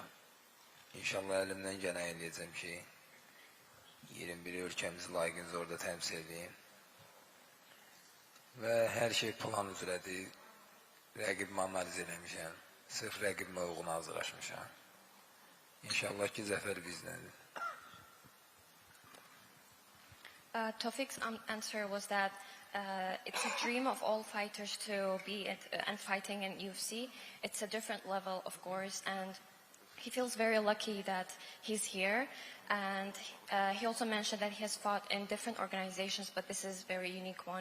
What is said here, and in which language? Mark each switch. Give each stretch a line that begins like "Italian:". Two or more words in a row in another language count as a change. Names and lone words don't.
Azerbaijani: İnşallah əlimdən gələn eləyəcəm ki, 21 ölkəmizi layiqincə orada təmsil edeyim. Və hər şey plan üzrədir. Rəqibimi analiz eləmişəm. Sırf rəqibimə uyğun hazırlaşmışam. İnşallah ki, zəfər bizdəndir.
English: Tawfiq's answer was that it's a dream of all fighters to be and fighting in UFC. It's a different level, of course, and he feels very lucky that he's here. And he also mentioned that he has fought in different organizations, but this is a very unique one.